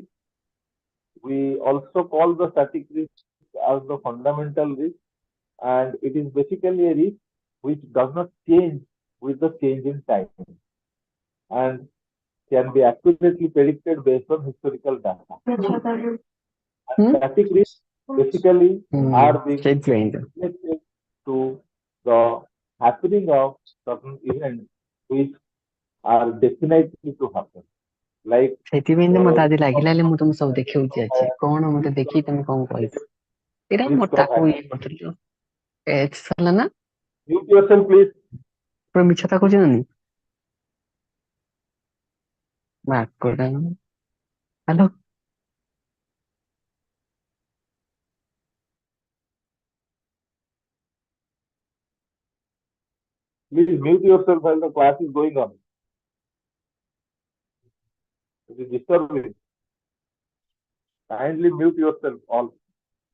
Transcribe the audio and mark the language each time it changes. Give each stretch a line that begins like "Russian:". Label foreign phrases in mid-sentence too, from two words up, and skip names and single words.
English: We also call the static risk as the fundamental risk, and it is basically a risk which does not change with the change in time and can be accurately predicted based on historical data. And static risks basically are being related to the happening of certain events which are definitely to happen. Like
Odia: ସେଥିପାଇଁ ତ ମତେ ଆଜି ଲାଗିଲା ହେଲେ ମୁଁ ତମକୁ ସବୁ ଦେଖେଉଛି ଅଛି କଣ ମତେ ଦେଖି ତମେ କଣ କହିଛ ଏଇଟା ମୋର ତାକୁ ଇଏ କରୁଥିଲୁ ସରିଲା ନା
English: mute yourself, please.
Odia: ପୁରା ମିଛ କଥା କହୁଛି ନା ମାର୍କଟା ହ୍ୟାଲୋ
English: Please mute yourself while the class is going on. It is disturbing. Kindly mute yourself all.